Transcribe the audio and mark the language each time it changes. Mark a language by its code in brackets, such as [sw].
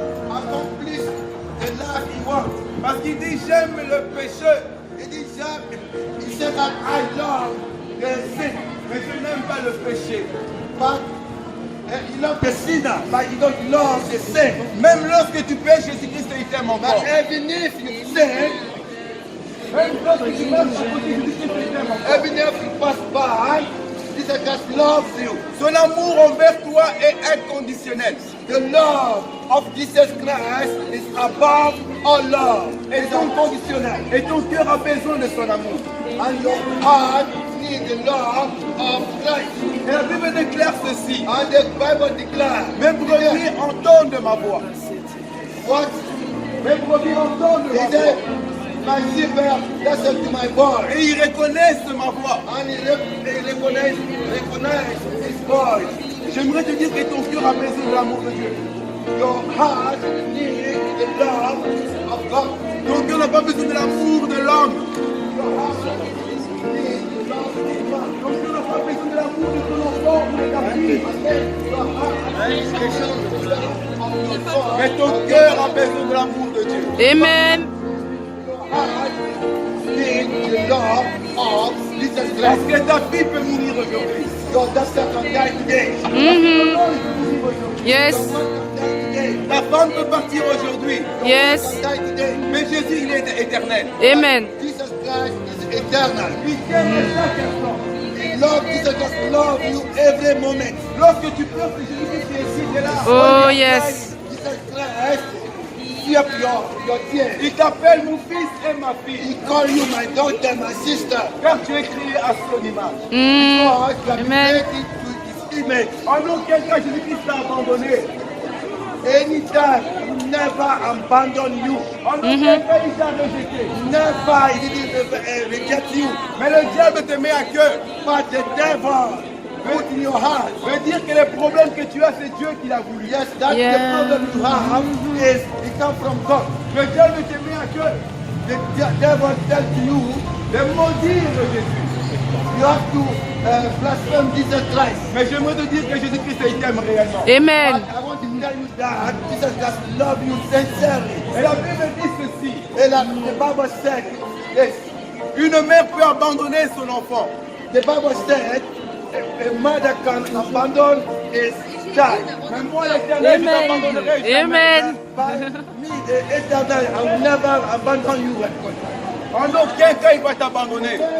[en] Accomplish the life he wants. [fr] Parce qu'il dit j'aime le péché. Il dit j'aime. Il dit [en] that I love the sin. [fr] Mais je n'aime pas le péché. [en] But he loves the sinner. But he don't love the sin. [fr] Même lorsque tu pêches, Jésus-Christ il t'aime encore. [en] But even if you sin, [fr] même lorsque tu marches à côté, Jésus-Christ il t'aime encore. [en] Even if you pass by, Jesus Christ loves you. [fr] Son amour envers toi est inconditionnel. [en] The love of Jesus Christ is above all love. [fr] Et ton conditionnel. Et ton cœur a besoin de son amour. [en] And your heart needs the love of Christ. [fr] Et la Bible déclare ceci. [en] And the Bible declares. [fr] Mes brebis entendent ma voix. [en] What? [fr] Mes brebis entendent ma voix. [en] My shepherd listen to my voice. [fr] Et ils reconnaissent ma voix. [en] And they recognize his voice. [fr] J'aimerais te dire que ton cœur a besoin de l'amour de Dieu. [en] Your heart needs the love of God. [fr] Ton cœur n'a pas besoin de l'amour de l'homme. [en] Your heart needs the love of God. [fr] Ton cœur n'a pas besoin de l'amour de ton enfant ou de ta fille. [en] Your heart needs the love of God. [fr] Mais ton cœur a besoin de l'amour de Dieu. Amen. [en] Your heart needs the love of Jesus [fr] Parce [en] Christ. [fr] que ta fille peut mourir aujourd'hui. [en] Your daughter can die today. Mhm. Yes. Your wife can die today. [fr] Ta femme peut partir aujourd'hui. [en] Yes. Can die today. [fr] Mais Jésus, il est éternel. Amen. [en] Jesus Christ is eternal. [fr] Il t'aime à chaque instant. [en] Love Jesus Christ love you every moment. [fr] Lorsque tu pleures, c'est Jésus-Christ qui est ici, il est là. [en] Oh, yes. Jesus Christ wipe your tears. [fr] Il t'appelle mon fils et ma fille. [en] He call you my daughter, my sister. [fr] Car tu es créé à son image. Mm. [en] God, you have been Amen. created to His image. [fr] En aucun cas, Jésus-Christ t'a abandonné. [en] Anytime, He never abandon you. [fr] En aucun cas, il t'a rejeté. [en] Never, He didn't reject you. [fr] Mais le diable te met à cœur. [en] But the devil put in your heart. [fr] Veut dire que les problèmes que tu as, c'est Dieu qui l'a voulu. [en] Yes, that's Yeah. the problem you have is it come from God. [fr] Le diable te met à cœur [en] The devil tell to you [fr] de maudire Jésus. [en] you have to blaspheme Jesus Christ. [fr] Mais j'aimerais te dire que Jésus-Christ, il t'aime réellement. Amen. [en] But I want to tell you that Jesus Christ love you sincerely. [fr] Et la Bible dit ceci. [en] And the Bible said, yes, [fr] Une mère peut abandonner son enfant. [en] the Bible said a mother can abandon his child. [fr] Mais moi, l'éternel, je Amen. t'abandonnerai jamais. Amen. [en] But me, the eternal, I will never abandon you. [fr] En aucun cas, il va t'abandonner.